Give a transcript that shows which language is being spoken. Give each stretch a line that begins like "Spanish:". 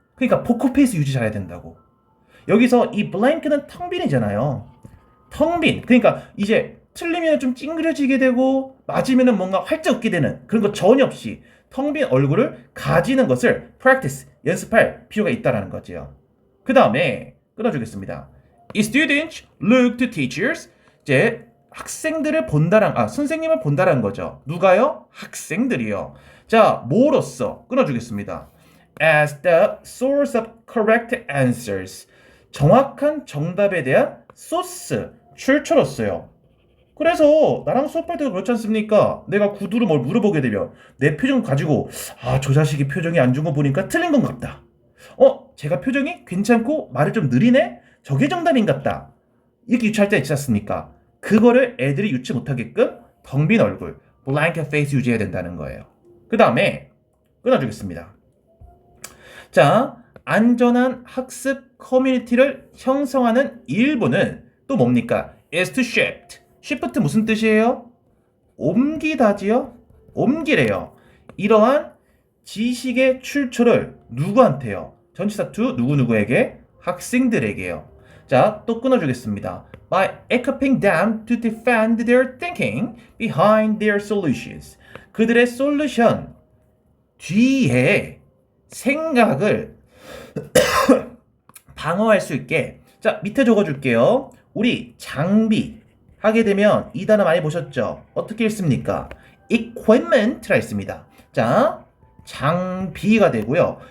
Korean: 그러니까 포커페이스 유지 잘해야 된다고. 여기서 이 blank는 텅 빈이잖아요. 텅 빈. 그러니까 이제 틀리면 좀 찡그려지게 되고 맞으면 뭔가 활짝 웃게 되는 그런 거 전혀 없이 텅 빈 얼굴을 가지는 것을 practice, 연습할 필요가 있다는 거죠. 그 다음에 끊어주겠습니다.
English: Students look to teachers.
Korean: 이제 학생들을 선생님을 본다라는 거죠. 누가요? 학생들이요. 자, 뭐로써? 끊어주겠습니다.
English: As the source of correct answers.
Korean: 정확한 정답에 대한 소스, 출처로써요. 그래서 나랑 수업할 때도 그렇지 않습니까? 내가 구두로 뭘 물어보게 되면 내 표정 가지고 저 자식이 표정이 안 좋은 거 보니까 틀린 건 같다. 제가 표정이 괜찮고 말을 좀 느리네? 저게 정답인 같다. 이렇게 유추할 때 있지 않습니까? 그거를 애들이 유추 못하게끔 텅 빈 얼굴, blank face 유지해야 된다는 거예요. 그 다음에 끊어주겠습니다. 자, 안전한 학습 커뮤니티를 형성하는 일부는 또 뭡니까?
English: is to shift.
Korean: shift 무슨 뜻이에요? 옮기다지요? 옮기래요. 이러한 지식의 출처를 누구한테요? 전치사 to 누구누구에게? 학생들에게요. 자, 또 끊어주겠습니다.
English: By equipping them to defend their thinking behind their solutions.
Korean: 그들의 솔루션 뒤에 생각을 방어할 수 있게. 자, 밑에 적어줄게요. 우리 장비 하게 되면 이 단어 많이 보셨죠? 어떻게 읽습니까? equipment라 있습니다. 자, 장비가 되고요.